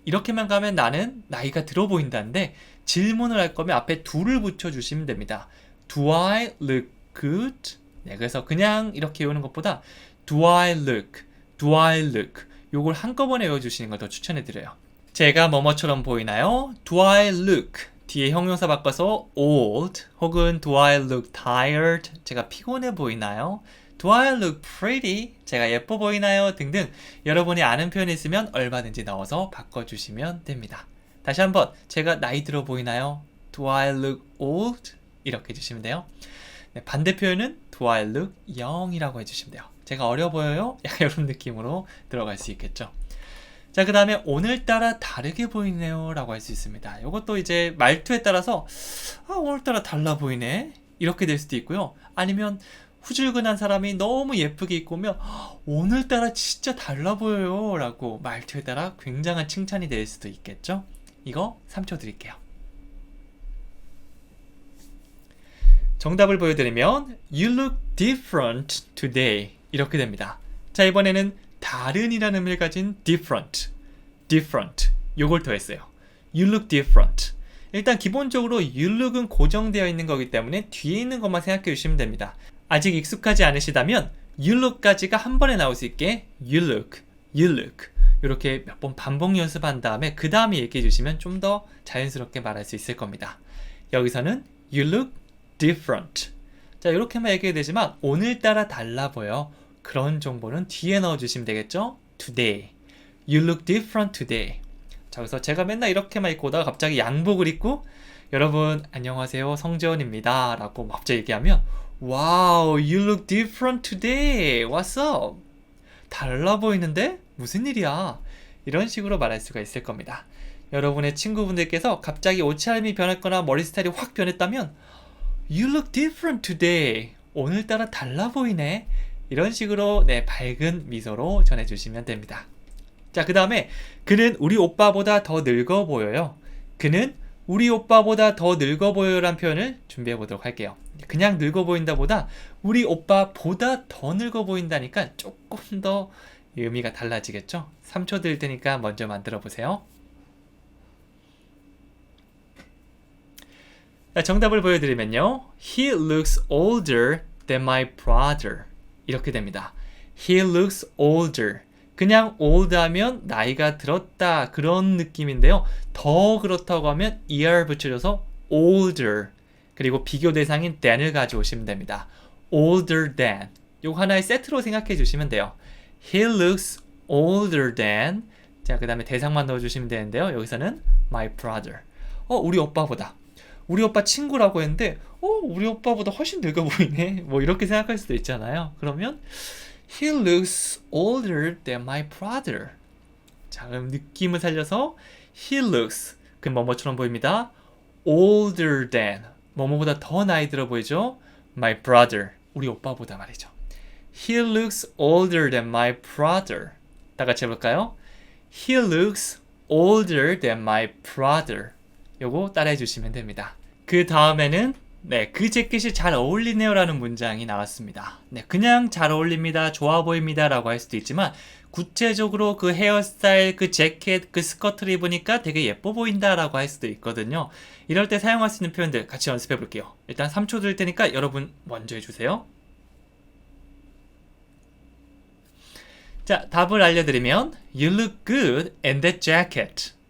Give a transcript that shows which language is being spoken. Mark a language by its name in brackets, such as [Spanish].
[Korean] 이렇게만 가면 나는 나이가 들어 보인다는데 질문을 할 거면 앞에 do를 붙여주시면 됩니다. [English] Do I look good? [Korean] 네, 그래서 그냥 이렇게 외우는 것보다 [English] Do I look? Do I look? [Korean] 요걸 한꺼번에 외워주시는 걸 더 추천해드려요. 제가 뭐뭐처럼 보이나요? [English] Do I look? [Korean] 뒤에 형용사 바꿔서 [English] old [Korean] 혹은 [English] do I look tired? [Korean] 제가 피곤해 보이나요? [English] Do I look pretty? [Korean] 제가 예뻐 보이나요? 등등 여러분이 아는 표현이 있으면 얼마든지 넣어서 바꿔주시면 됩니다. 다시 한번 제가 나이 들어 보이나요? [English] Do I look old? [Korean] 이렇게 해주시면 돼요. 네, 반대 표현은 [English] Do I look young? [Korean] 이라고 해주시면 돼요. 제가 어려 보여요? 약간 이런 느낌으로 들어갈 수 있겠죠. 자, 그 다음에 오늘따라 다르게 보이네요 라고 할 수 있습니다. 이것도 이제 말투에 따라서 오늘따라 달라 보이네 이렇게 될 수도 있고요. 아니면 후줄근한 사람이 너무 예쁘게 입고 오면 오늘따라 진짜 달라 보여요 라고 말투에 따라 굉장한 칭찬이 될 수도 있겠죠. 이거 3초 드릴게요. 정답을 보여드리면 [English] You look different today [Korean] 이렇게 됩니다. 자, 이번에는 다른이라는 의미를 가진 different 요걸 더했어요. [English] You look different. [Korean] 일단 기본적으로 you look은 고정되어 있는 거기 때문에 뒤에 있는 것만 생각해 주시면 됩니다. 아직 익숙하지 않으시다면 you look까지가 한 번에 나올 수 있게 you look 이렇게 몇 번 반복 연습한 다음에 그 다음에 얘기해 주시면 좀 더 자연스럽게 말할 수 있을 겁니다. 여기서는 [English] you look different. [Korean] 자, 이렇게만 얘기해도 되지만 오늘따라 달라 보여. 그런 정보는 뒤에 넣어주시면 되겠죠? [English] Today. You look different today. [Korean] 자, 그래서 제가 맨날 이렇게만 입고 오다가 갑자기 양복을 입고 여러분 안녕하세요 성재원입니다 라고 갑자기 얘기하면 [English] Wow, you look different today. What's up? [Korean] 달라 보이는데? 무슨 일이야? 이런 식으로 말할 수가 있을 겁니다. 여러분의 친구분들께서 갑자기 옷차림이 변했거나 머리 스타일이 확 변했다면 [English] You look different today. [Korean] 오늘따라 달라 보이네. 이런 식으로 밝은 미소로 전해주시면 됩니다. 자, 그 다음에 그는 우리 오빠보다 더 늙어 보여요. 그는 우리 오빠보다 더 늙어 보여요 라는 표현을 준비해 보도록 할게요. 그냥 늙어 보인다 보다 우리 오빠보다 더 늙어 보인다니까 조금 더 의미가 달라지겠죠? 3초 드릴 테니까 먼저 만들어 보세요. 자, 정답을 보여드리면요. [English] He looks older than my brother. [Korean] 이렇게 됩니다. [English] He looks older. [Korean] 그냥 old 하면 나이가 들었다 그런 느낌인데요. 더 그렇다고 하면 er 붙여줘서 older. 그리고 비교 대상인 than을 가져오시면 됩니다. [English] older than. [Korean] 요거 하나의 세트로 생각해 주시면 돼요. [English] He looks older than. [Korean] 자, 그 다음에 대상만 넣어주시면 되는데요. 여기서는 [English] my brother. [Korean] 우리 오빠보다. 우리 오빠 친구라고 했는데 우리 오빠보다 훨씬 늙어 보이네. 뭐 이렇게 생각할 수도 있잖아요. 그러면 [English] He looks older than my brother. [Korean] 자, 그럼 느낌을 살려서 [English] He looks [Korean] 그 뭐뭐처럼 보입니다. [English] older than [Korean] 뭐뭐보다 더 나이 들어 보이죠? [English] my brother [Korean] 우리 오빠보다 말이죠. [English] He looks older than my brother. [Korean] 다 같이 해볼까요? [English] He looks older than my brother. [Korean] 요거 따라해 주시면 됩니다. 그 다음에는 그 재킷이 잘 어울리네요 라는 문장이 나왔습니다. 그냥 잘 어울립니다, 좋아 보입니다 라고 할 수도 있지만 구체적으로 그 헤어스타일, 그 재킷, 그 스커트를 입으니까 되게 예뻐 보인다 라고 할 수도 있거든요. 이럴 때 사용할 수 있는 표현들 같이 연습해 볼게요. 일단 3초 드릴 테니까 여러분 먼저 해주세요. 자, 답을 알려드리면 [English] You look good in that jacket.